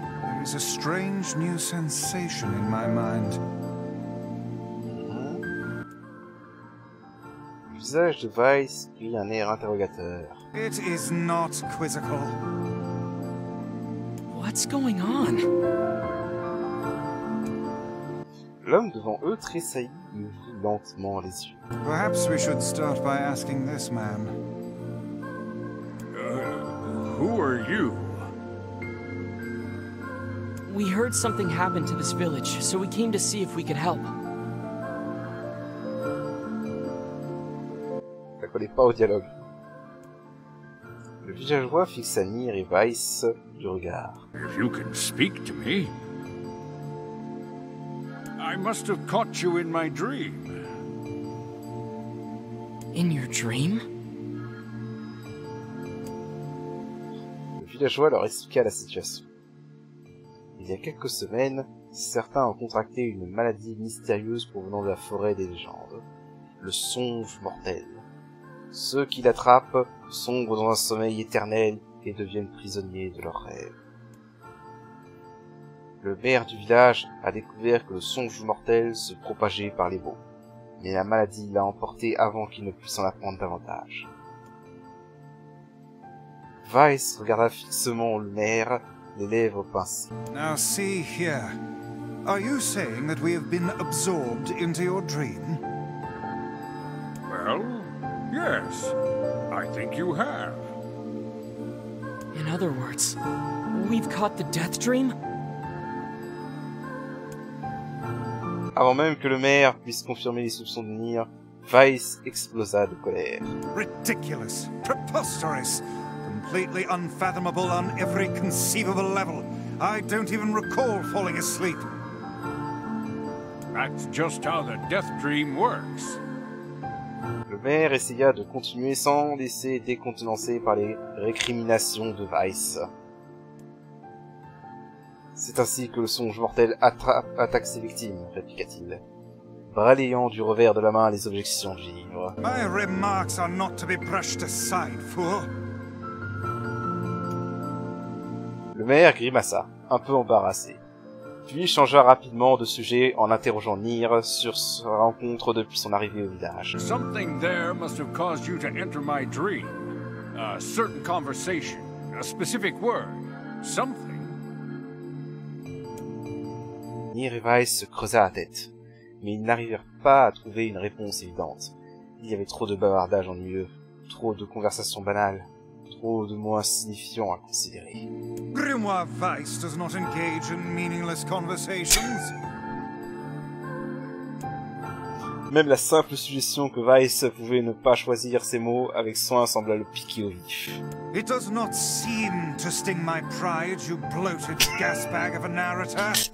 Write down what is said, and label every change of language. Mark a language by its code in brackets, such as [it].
[en] There is a strange new sensation in my mind. [fr] Le visage de Weiss prit un air interrogateur. [en] It is not quizzical. What's going on? [fr] L'homme devant eux tressaillit et ouvrit lentement les yeux. [en] Perhaps we should start by asking this man. Who are you? We heard something happened to this village, so we came to see if we could help. [fr] Ça collait pas au dialogue. Le villageois fixa Nier et Weiss du regard. [en] If you can speak to me, I must have caught you in my dream. In your dream? [fr] Le villageois leur expliqua la situation. Il y a quelques semaines, certains ont contracté une maladie mystérieuse provenant de la forêt des légendes, le songe mortel. Ceux qui l'attrapent sombrent dans un sommeil éternel et deviennent prisonniers de leurs rêves. Le maire du village a découvert que le songe mortel se propageait par les mots, mais la maladie l'a emporté avant qu'il ne puisse en apprendre davantage. Weiss regarda fixement le maire, les lèvres pincées. [en] Now see here. Are you saying that we have been absorbed into your dream? Well, yes, I think you have. In other words, we've caught the death dream? [fr] Avant même que le maire puisse confirmer les soupçons de Nier, Weiss explosa de colère. [en] Ridiculous, preposterous, completely unfathomable on every conceivable level. I don't even recall falling asleep. That's just how the death dream works. [fr] Le maire essaya de continuer sans laisser décontenancé par les récriminations de Weiss. C'est ainsi que le songe mortel attaque ses victimes, répliqua-t-il, balayant du revers de la main les objections du livre. [en] My remarks are not to be brushed aside, fool. [fr] Le maire grimaça, un peu embarrassé, puis changea rapidement de sujet en interrogeant Nier sur sa rencontre depuis son arrivée au village. [en] Something there must have caused you to enter my dream. A certain conversation, a specific word, something. [fr] Nier et Weiss se creusa la tête, mais ils n'arrivèrent pas à trouver une réponse évidente. Il y avait trop de bavardage ennuyeux, trop de conversations banales, trop de mots insignifiants à considérer. [en] Grimoire Weiss does not engage in meaningless conversations. [fr] Même la simple suggestion que Weiss pouvait ne pas choisir ses mots avec soin sembla le piquer au vif. [en] It does not seem to sting my pride, you bloated gasbag of a narrator.